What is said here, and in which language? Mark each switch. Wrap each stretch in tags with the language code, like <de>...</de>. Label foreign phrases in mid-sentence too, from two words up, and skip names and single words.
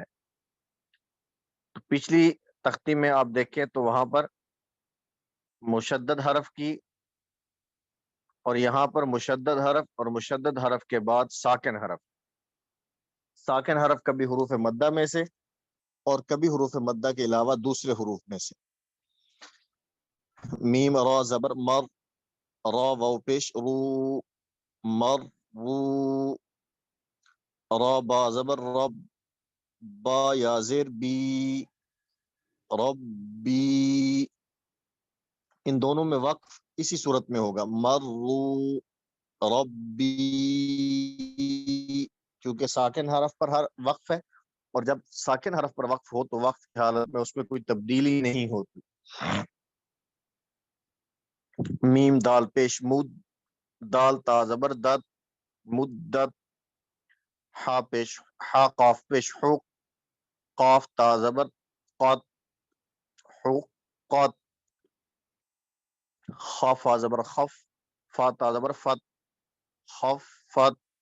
<ur>تو پچھلی تختی میں آپ دیکھیں تو وہاں پر مشدد حرف کی اور یہاں پر مشدد حرف اور مشدد حرف کے بعد ساکن حرف۔ ساکن حرف کبھی حروف مدہ میں سے اور کبھی حروف مدہ کے علاوہ دوسرے حروف میں سے۔ میم را زبر مر، را واو پیش رو، مر رو، را با زبر رب، با یا زیر بی، ربی۔ ان دونوں میں وقف اسی صورت میں ہوگا، مرو ربی، کیونکہ ساکن حرف پر وقف ہے، اور جب ساکن حرف پر وقف ہو تو وقف کی حالت میں اس میں کوئی تبدیلی نہیں ہوتی۔ میم دال پیش مد، دال تا زبر دد، مدت، ہا پیش ہا قاف پیش حق، قاف تا زبر قد، حقت، خا فا زبر خف، فا تا زبر فت، خفت،</ur>